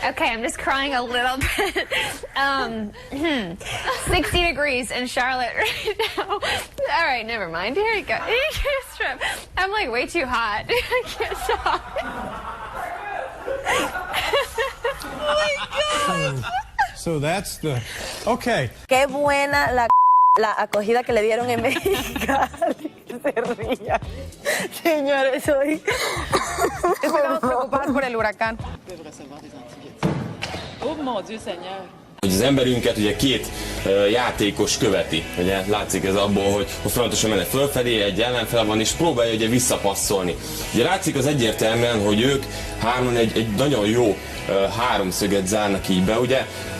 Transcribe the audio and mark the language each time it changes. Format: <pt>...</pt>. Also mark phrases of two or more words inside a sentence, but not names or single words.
<en>Okay, I'm just crying a little bit. 60 degrees in Charlotte right now. All right, never mind. Here you go. I'm like way too hot. I can't stop. Oh my God. So that's the... Okay.</en> <es>Qué buena la acogida que le dieron en Mexicali. Se ría. Señores, hoy... Estamos preocupados por el huracán.</es> <fr>Oh mon Dieu Seigneur.</fr> <hu>Hogy az emberünket ugye két játékos követi. Ugye látszik ez abból, hogy folyamatosan mennek fölfelé, egy ellenfele van, és próbálja ugye visszapasszolni. Ugye látszik az egyértelműen, hogy ők hárman egy nagyon jó háromszöget zárnak így be, ugye?</hu>